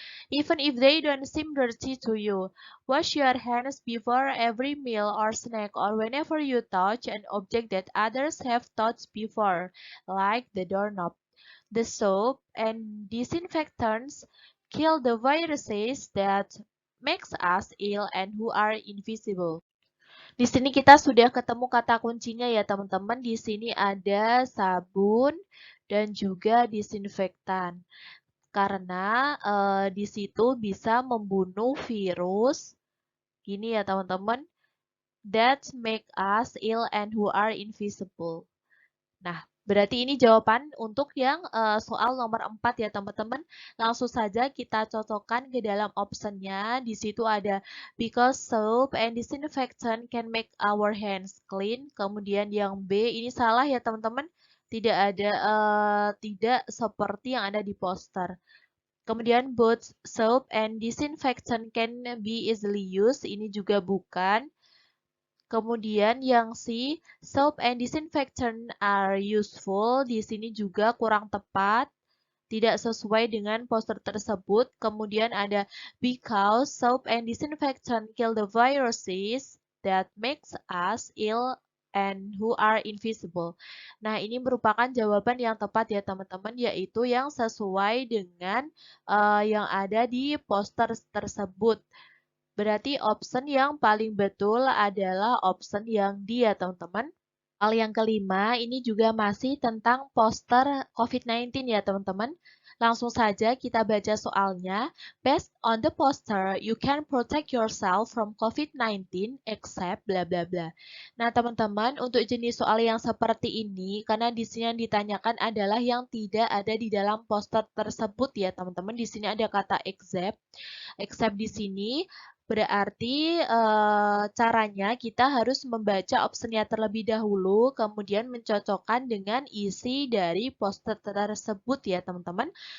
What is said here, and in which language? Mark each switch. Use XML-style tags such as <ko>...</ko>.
<en>Even if they don't seem dirty to you, wash your hands before every meal or snack or whenever you touch an object that others have touched before, like the doorknob. The soap and disinfectants kill the viruses that makes us ill and who are invisible.</en> <id>Di sini kita sudah ketemu kata kuncinya ya teman-teman. Di sini ada sabun dan juga disinfektan. Karena di situ bisa membunuh virus. Gini ya teman-teman.</id> <en>that make us ill and who are invisible.</en> <id>Nah, berarti ini jawaban untuk yang soal nomor 4 ya teman-teman. Langsung saja kita cocokkan ke dalam optionnya. Di situ ada</id> <en>because soap and disinfectant can make our hands clean.</en> <id>Kemudian yang B ini salah ya teman-teman. Tidak ada, tidak seperti yang ada di poster. Kemudian</id> <en>both soap and disinfectant can be easily used.</en> <id>Ini juga bukan. Kemudian yang C,</id> <en>soap and disinfectant are useful.</en> <id>Di sini juga kurang tepat, tidak sesuai dengan poster tersebut. Kemudian ada</id> <en>because soap and disinfectant kill the viruses that makes us ill and who are invisible.</en> <id>Nah, ini merupakan jawaban yang tepat ya teman-teman, yaitu yang sesuai dengan yang ada di poster tersebut. Berarti option yang paling betul adalah option yang D ya teman-teman. Hal yang kelima, ini juga masih tentang poster COVID-19 ya teman-teman. Langsung saja kita baca soalnya.</id> <en>Based on the poster, you can protect yourself from COVID-19 except bla bla bla.</en> <id>Nah teman-teman, untuk jenis soal yang seperti ini, karena di sini yang ditanyakan adalah yang tidak ada di dalam poster tersebut ya teman-teman. Di sini ada kata except. Except di sini berarti caranya kita harus membaca opsinya terlebih dahulu, kemudian mencocokkan dengan isi dari poster tersebut ya teman-teman.</id>